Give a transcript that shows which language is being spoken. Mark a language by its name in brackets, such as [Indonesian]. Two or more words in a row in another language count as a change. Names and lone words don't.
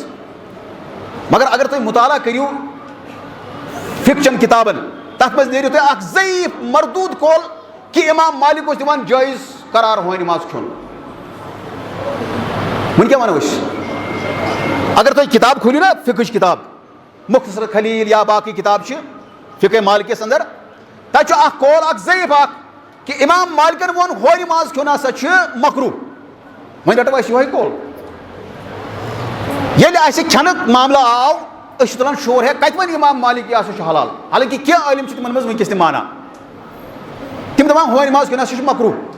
[Kashmiri] مگر اگر تُہۍ مُطالعہ کٔرِو فِکچن کِتابن, تتھ منٛز نیرِو تۄہہِ اکھ ضعیٖف مردوٗد قول کہ امام مالک اوس دِوان جٲیز قرار ہونہِ ماز کھیوٚن. وۄنۍ کیٛاہ وَنو أسۍ؟ اگر تُہۍ کِتاب کھوٗلِو نا فِکٕچ کِتاب, مختصر خلیل یا باقی کتاب فقہ مالکس اندر تک اخ قول اخ ضعیف اخ کہ امام مالکن وون ہورِ ماز کھیون ہسا مکروہ وۄنۍ رٹو أسۍ یِہوٚے قول ییٚلہِ اَسہِ کھٮ۪نُک معاملہٕ آو أسۍ چھِ تُلان شور ہے کتہِ وۄنۍ امام مالک یہِ ہسا چھُ حلال حالانکہِ کینٛہہ عٲلِم چھِ تِمن منٛز وٕنکیٚس تہِ مانان تِم دپان ہورِ ماز کھیون ہسا چھُ مکروہ